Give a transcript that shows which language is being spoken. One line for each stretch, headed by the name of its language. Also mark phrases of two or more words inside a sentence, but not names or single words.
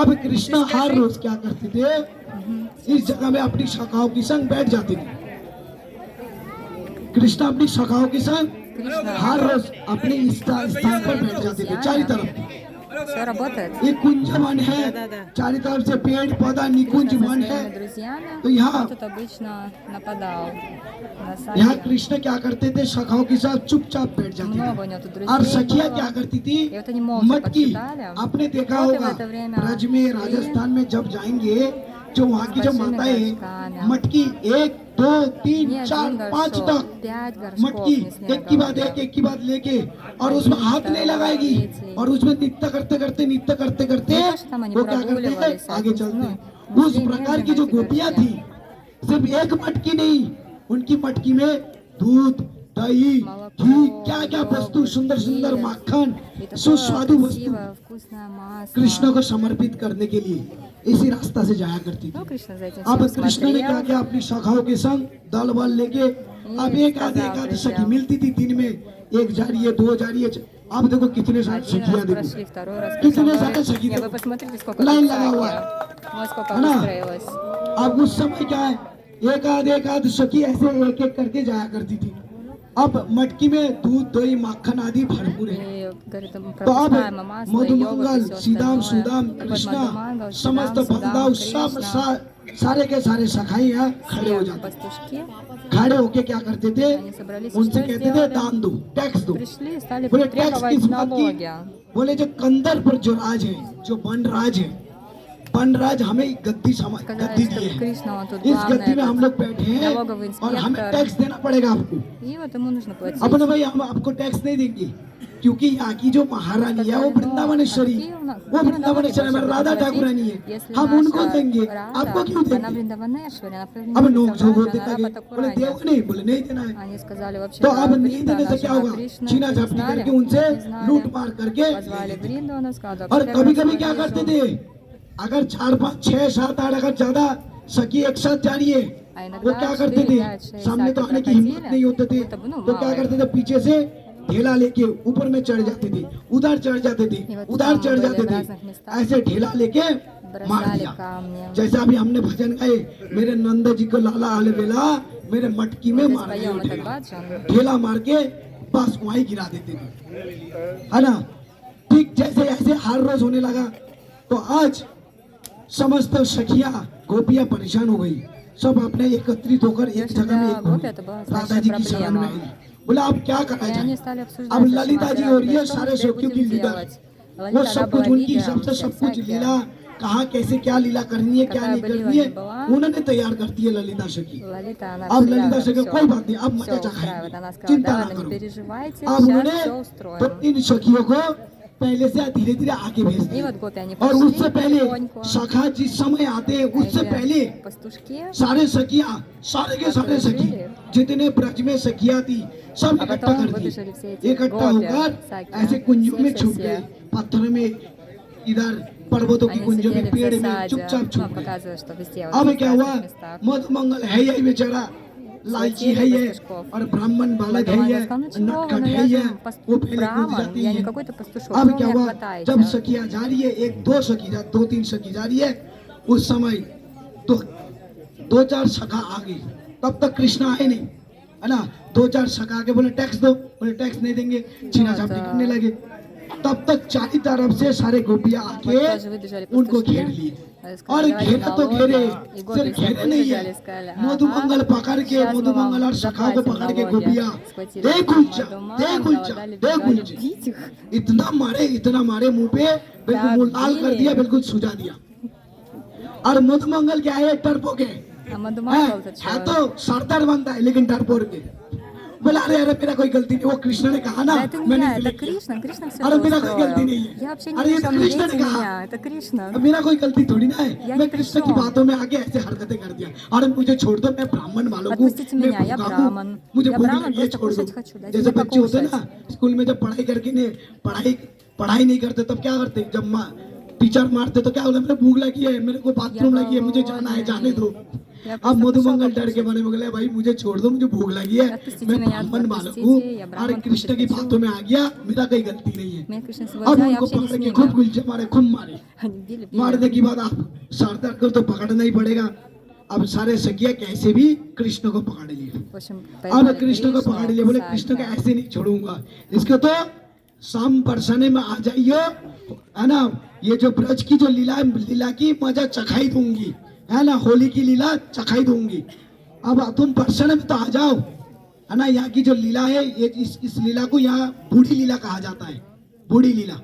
Hindi: अब कृष्ण हर रोज क्या करते थे, इस जगह में अपनी शाखाओं के संग बैठ जाते थे। कृष्ण अपनी शाखाओं के संग हर रोज अपने स्थान पर बैठ जाते थे। चारों तरफ
Russian: Все работает.
Hindi: ये कुंज वन है, चारों तरफ से पेड़ पौधा निकुंज
Russian: Со
Hindi: वन
Russian: своими
Hindi: है।
Russian: друзьями
Hindi: तो यहाँ
Russian: он тут обычно нападал на
Hindi: यहाँ
Russian: Саню.
Hindi: कृष्ण क्या करते थे, सखाओं के साथ चुपचाप बैठ जाते
Russian: Много у
Hindi: थे।
Russian: него тут
Hindi: और
Russian: друзей
Hindi: सखिया
Russian: было.
Hindi: क्या करती थी,
Russian: И вот они молча
Hindi: मटकी,
Russian: почитали.
Hindi: आपने देखा
Russian: Вот и в
Hindi: होगा
Russian: это время
Hindi: ब्रज में
Russian: шли
Hindi: राजस्थान में जब जाएंगे, जो वहाँ की जो
Russian: большими
Hindi: माताएं
Russian: горшками.
Hindi: मटकी 1 2 3
Russian: Не
Hindi: 4
Russian: один
Hindi: 5
Russian: горшок,
Hindi: तक
Russian: 5 горшков
Hindi: मटकी
Russian: несли
Hindi: एक की
Russian: на
Hindi: बाद
Russian: голове.
Hindi: एक की बाद लेके, और उसमें हाथ नहीं लगाएगी, और उसमें नृत्य करते करते
Russian: Не तो, что там они
Hindi: वो क्या करते
Russian: прогуливались,
Hindi: हैं, आगे चलते
Russian: ну,
Hindi: हैं। उस
Russian: несли
Hindi: प्रकार की
Russian: медленно
Hindi: जो
Russian: эти
Hindi: गोपियां
Russian: горшки.
Hindi: थी, सिर्फ एक मटकी नहीं, उनकी मटकी में दूध दही घी क्या क्या वस्तु, सुंदर सुंदर माखन,
Russian: И такое
Hindi: सुस्वादु वस्तु
Russian: красивое, вкусное масло.
Hindi: कृष्ण को समर्पित करने के लिए इसी रास्ता से जाया करती
Russian: Ну,
Hindi: थी।
Russian: Кришна за этим
Hindi: अब
Russian: всем
Hindi: कृष्ण ने क्या
Russian: смотрел.
Hindi: किया, अपनी शाखाओं के संग दल बल लेके, अब एक आध सखी मिलती थी दिन में, एक जा रही है, 2 जा रही है। अब देखो कितने सारे
Russian: Один
Hindi: सखियां
Russian: раз
Hindi: देखो,
Russian: прошли, второй раз
Hindi: कितने
Russian: прошли.
Hindi: सारे सखी
Russian: Не, вы
Hindi: देखो,
Russian: посмотрите, сколько
Hindi: लाइन
Russian: тут
Hindi: लगा हुआ है।
Russian: всяких. Вот сколько
Hindi: है ना?
Russian: выстроилось.
Hindi: अब उस समय क्या है, एक आध सखी ऐसे एक एक करके जाया करती थी। अब मटकी में दूध दही माखन आदि भरपूर है।
Russian: И, говорит,
Hindi: तो अब
Russian: пропускаемо масло, йогурт и
Hindi: मधुमंगल
Russian: все
Hindi: सीधाम
Russian: остальное.
Hindi: सुदाम
Russian: Так вот,
Hindi: कृष्णा
Russian: Мадхумангал,
Hindi: समस्त
Russian: Сидам,
Hindi: भक्ताओं
Russian: Судам,
Hindi: सब
Russian: Кришна,
Hindi: सारे के सारे सखाई यहाँ खड़े हो
Russian: все
Hindi: जाते,
Russian: пастушки
Hindi: खड़े होके क्या करते थे,
Russian: Они собрались, и
Hindi: उनसे
Russian: что
Hindi: कहते थे
Russian: сделали?
Hindi: दान दो, टैक्स दो।
Russian: пришли и стали
Hindi: बोले टैक्स
Russian: требовать
Hindi: किस बात की,
Russian: налоги.
Hindi: बोले जो कंदर पर जो राज है, जो वन राज है, वन राज हमें गद्दी
Russian: Сказали,
Hindi: गद्दी दी
Russian: что
Hindi: है,
Russian: Кришна, он тут
Hindi: इस
Russian: главный
Hindi: गद्दी में हम
Russian: этот
Hindi: लोग बैठे हैं
Russian: налоговый
Hindi: और हमें
Russian: инспектор.
Hindi: टैक्स देना पड़ेगा आपको।
Russian: И вот ему нужно платить.
Hindi: अपने भाई हम आपको टैक्स नहीं देंगे, क्योंकि यहाँ की जो महारानी है वो वृंदावनेश्वरी, वो वृंदावनेश्वरी हमारी राधा ठाकुरानी है,
Russian: Если
Hindi: हम उनको
Russian: наша
Hindi: देंगे,
Russian: Рада,
Hindi: आपको क्यों
Russian: она
Hindi: देंगे।
Russian: Вриндаванешвари, она
Hindi: अब
Russian: привнесена
Hindi: लोग जो
Russian: в
Hindi: होते
Russian: Раджа,
Hindi: लगे,
Russian: она
Hindi: बोले
Russian: Патакурани.
Hindi: देव नहीं, बोले नहीं देना है।
Russian: Они сказали, вообще,
Hindi: तो
Russian: да,
Hindi: अब नहीं
Russian: Вринда,
Hindi: देने से
Russian: она
Hindi: क्या
Russian: жена
Hindi: होगा,
Russian: Кришны,
Hindi: छीना
Russian: не
Hindi: झपटी
Russian: знали,
Hindi: करके उनसे
Russian: не знали.
Hindi: लूट मार करके ले
Russian: Позвали
Hindi: लेते।
Russian: Вринду, она сказала,
Hindi: और
Russian: вообще,
Hindi: कभी
Russian: я
Hindi: कभी
Russian: вас
Hindi: क्या
Russian: вижу.
Hindi: करते थे, अगर 4 5 6 7 8 अगर ज्यादा सखी एक साथ जा रही है,
Russian: А
Hindi: वो
Russian: иногда
Hindi: क्या करते
Russian: 4,
Hindi: थे,
Russian: 5, 6
Hindi: सामने तो
Russian: саки
Hindi: आने की हिम्मत
Russian: проходили,
Hindi: नहीं होते थे,
Russian: это, ну,
Hindi: तो क्या
Russian: мало
Hindi: करते
Russian: их.
Hindi: थे, पीछे से ढेला लेके ऊपर में चढ़ जाते थे, उधर चढ़ जाते थे,
Russian: И вот
Hindi: उधर
Russian: там
Hindi: चढ़
Russian: были
Hindi: जाते
Russian: в
Hindi: थे,
Russian: разных местах.
Hindi: ऐसे ढेला लेके मार
Russian: Бросали
Hindi: दिया।
Russian: камни.
Hindi: जैसे अभी हमने भजन गाए, मेरे नंद जी को लाला अलबेला मेरे मटकी में
Russian: Если
Hindi: मार
Russian: споем
Hindi: दिया
Russian: этот
Hindi: ढेला,
Russian: баджан,
Hindi: ढेला मार के बस वहीं गिरा देते थे, है ना। ठीक जैसे ऐसे हर रोज होने लगा, तो आज समस्त सखियां गोपियां परेशान हो गई, सब अपने एकत्रित होकर एक जगह में एक हो गोपियां तो बहुत गई। राधा जी की
Russian: большая
Hindi: शरण में
Russian: проблема.
Hindi: आई, बोला अब क्या करा
Russian: И они
Hindi: जाए।
Russian: стали обсуждать,
Hindi: अब
Russian: зачем
Hindi: ललिता जी
Russian: Радха,
Hindi: हो रही है
Russian: что
Hindi: सारे
Russian: мы теперь
Hindi: सखियों की
Russian: будем
Hindi: लीडर,
Russian: делать?
Hindi: वो
Russian: Лалита, она
Hindi: सब
Russian: была
Hindi: कुछ उनकी
Russian: лидером,
Hindi: सबसे
Russian: все
Hindi: सब कुछ
Russian: всякие.
Hindi: लीला कहाँ कैसे क्या लीला करनी है क्या
Russian: Какая
Hindi: नहीं
Russian: бы
Hindi: करनी लीला है
Russian: ни была,
Hindi: उन्होंने तैयार करती है ललिता सखी।
Russian: Лалита, она
Hindi: अब
Russian: всегда
Hindi: ललिता सखी
Russian: все,
Hindi: कोई बात नहीं, अब मजा
Russian: все
Hindi: चखाएंगे,
Russian: устраивает. Она сказала,
Hindi: चिंता
Russian: да,
Hindi: ना
Russian: ладно,
Hindi: करो।
Russian: не переживайте,
Hindi: अब
Russian: сейчас
Hindi: उन्होंने
Russian: все
Hindi: तो
Russian: устроим.
Hindi: इन सखियों को पहले से धीरे धीरे आगे भेज
Russian: И
Hindi: दिया,
Russian: вот गोपи, они
Hindi: और
Russian: пошли
Hindi: उससे पहले
Russian: потихоньку.
Hindi: सखा जिस समय आते हैं उससे
Russian: Эти
Hindi: पहले
Russian: пастушки,
Hindi: सारे सखिया सारे के सारे सखी जितने ब्रज में सखिया थी सब
Russian: А
Hindi: इकट्ठा
Russian: потом
Hindi: कर
Russian: выбежали все
Hindi: दिए,
Russian: эти
Hindi: इकट्ठा गोपी, होकर
Russian: всякие,
Hindi: ऐसे कुंजों में
Russian: все,
Hindi: छुप
Russian: все.
Hindi: गए, पत्थर में, इधर पर्वतों की
Russian: Они
Hindi: कुंजों में,
Russian: сидели в
Hindi: पेड़ में
Russian: засаде,
Hindi: चुपचाप
Russian: ну,
Hindi: छुप गए।
Russian: показывая, что везде, вот,
Hindi: अब
Russian: в
Hindi: क्या हुआ,
Russian: разных местах.
Hindi: मधुमंगल है यही बेचारा, लालची है ये, और ब्राह्मण बालक है ये,
Russian: Мадхумангал сказал, ну чего вы,
Hindi: नटखट
Russian: ну
Hindi: है
Russian: я
Hindi: ये,
Russian: же
Hindi: वो पहले कूद
Russian: браман,
Hindi: जाती
Russian: я
Hindi: है।
Russian: не какой-то пастушок,
Hindi: अब
Russian: вы
Hindi: क्या
Russian: меня
Hindi: हुआ,
Russian: хватаете.
Hindi: जब सखिया जा रही है, एक दो सखी जा 2 3 सखी जा रही है, उस समय तो 2 4 सखा आ गई, तब तक कृष्ण आए नहीं, है ना। 2 4 सखा के बोले टैक्स दो, बोले टैक्स नहीं देंगे, छीना झपटी करने लगे। तब तक चारों तरफ से सारे गोपियां
Russian: Вот
Hindi: आके
Russian: тоже выбежали
Hindi: उनको
Russian: пастушки,
Hindi: घेर लिए,
Russian: сказали,
Hindi: और
Russian: давайте
Hindi: घेरा तो
Russian: налоги.
Hindi: घेरे,
Russian: И गोपи
Hindi: सिर्फ
Russian: все
Hindi: घेरे नहीं है,
Russian: выбежали, сказали,
Hindi: मधुमंगल पकड़ के,
Russian: сейчас мы
Hindi: मधुमंगल और
Russian: вам
Hindi: सखा को
Russian: заплатим
Hindi: पकड़ के
Russian: налоги.
Hindi: गोपियां
Russian: Схватили
Hindi: दे गुलचा, दे
Russian: Мадхумангала,
Hindi: गुलचा,
Russian: дали,
Hindi: दे
Russian: бежали
Hindi: गुलचा,
Russian: бить их.
Hindi: इतना मारे मुंह पे, बिल्कुल मुंह लाल कर दिया, बिल्कुल सुझा दिया। और मधुमंगल क्या है, डरपोक है,
Russian: А Мадхумангал-то
Hindi: है
Russian: чё?
Hindi: तो सरदार बनता है लेकिन डरपोक है। बोला अरे अरे मेरा कोई गलती नहीं, वो कृष्ण ने कहा ना,
Russian: Да это не
Hindi: मैंने
Russian: я, это
Hindi: select किया।
Russian: Кришна, Кришна все
Hindi: अरे
Russian: это
Hindi: मेरा कोई गलती नहीं
Russian: устроил.
Hindi: है,
Russian: Я вообще
Hindi: अरे
Russian: не
Hindi: ये
Russian: при
Hindi: तो
Russian: чем, не
Hindi: कृष्ण ने
Russian: бейте
Hindi: कहा,
Russian: меня, это Кришна.
Hindi: अब मेरा कोई गलती थोड़ी ना है, या मैं नहीं कृष्ण की प्रश्न। बातों में आके ऐसे हरकतें कर दिया। अरे मुझे छोड़ दो, मैं ब्राह्मण वालों को,
Russian: Отпустите
Hindi: मैं
Russian: меня, я
Hindi: भूखा हूँ,
Russian: ब्राह्मण.
Hindi: मुझे
Russian: Я
Hindi: भूख
Russian: ब्राह्मण,
Hindi: लगी है,
Russian: просто
Hindi: छोड़ दो।
Russian: кушать хочу, дайте
Hindi: जैसे
Russian: мне
Hindi: बच्चे होते हैं
Russian: покушать.
Hindi: ना, स्कूल में जब पढ़ाई करके ने पढ़ाई पढ़ाई नहीं करते तब क्या करते, जब टीचर मारते तो क्या बोले, मेरे भूख लगी है, मेरे को बाथरूम लगी है, मुझे जाना है, जाने दो। अब मधुमंगल डर के बने बोले भाई मुझे छोड़ दो, मुझे भूख लगी है, मैं ब्राह्मण बालक हूँ और कृष्ण की बातों में आ गया, मेरा कोई गलती नहीं है।
Russian: Меня Кришна
Hindi: अब
Russian: освободил, я
Hindi: उनको
Russian: вообще не
Hindi: पकड़
Russian: с
Hindi: के
Russian: ними.
Hindi: खूब गुलचे मारे, खूब मारे।
Russian: Они били.
Hindi: मारने के बाद आप सरदार को तो पकड़ना ही पड़ेगा। अब सारे सखिया कैसे भी कृष्ण को पकड़ लिए।
Russian: В общем,
Hindi: अब
Russian: поймали
Hindi: कृष्ण को पकड़ लिए, बोले कृष्ण को ऐसे नहीं छोड़ूंगा, इसको तो शाम परसने में आ जाइयो, है ना, ये जो ब्रज की जो लीला की मजा चखाई दूंगी, है ना, होली की लीला चखाई दूंगी। अब तुम परसने में तो आ जाओ, है ना, यहाँ की जो लीला है, ये इस लीला को यहाँ बूढ़ी लीला कहा जाता है, बूढ़ी लीला।